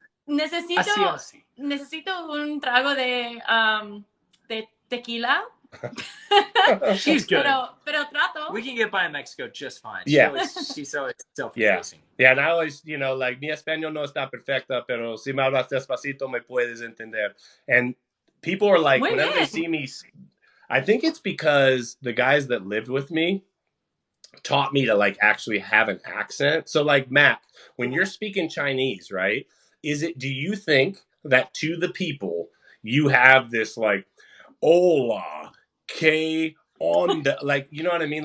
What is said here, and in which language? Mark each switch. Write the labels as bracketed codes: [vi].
[es] Necesito un trago de tequila. [en] She's good. [es] Pero trato. [en] We can get by in Mexico just fine. Yeah. She's always self-effacing. Yeah, and I always, like, [es] mi español no está perfecta, pero si me hablas despacito me puedes entender. [en] And people are like, [es] Muy [en] whenever [es] bien. [en] they see me, I think it's because the guys that lived with me taught me to, like, actually have an accent. So, like, Matt, when you're speaking Chinese, right, do you think that to the people you have this, like, [es] hola, que onda, [en] like, you know what I mean?